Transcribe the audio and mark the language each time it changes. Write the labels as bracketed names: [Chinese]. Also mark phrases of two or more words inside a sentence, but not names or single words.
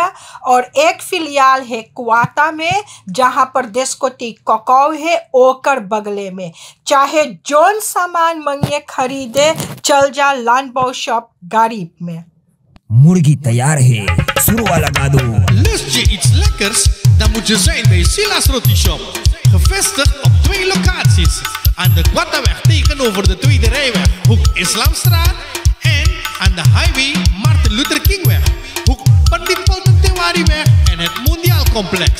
[Caribbean Hindustani] और एक फिलियाल है क्वाता में जहाँ पर देस्कोटी कोकाव है ओकर बगले में। चाहे जोन सामान मंगे खरीदे चल जा लानबाओ शॉप गरीब में। मुर्गी तैयार है, सुरवा लगा दो। [Dutch] Lust je iets lekkers? Dan moet je zijn bij Silas Roti Shop. Gevestigd op 2 locaties. Aan de Quattaweg tegenover de Tweede Rijweg, hoek Islamstraat. En aan de highway Martin Luther Kingweg, hoek Pandit Paltentewariweg en het Mondiaal Complex.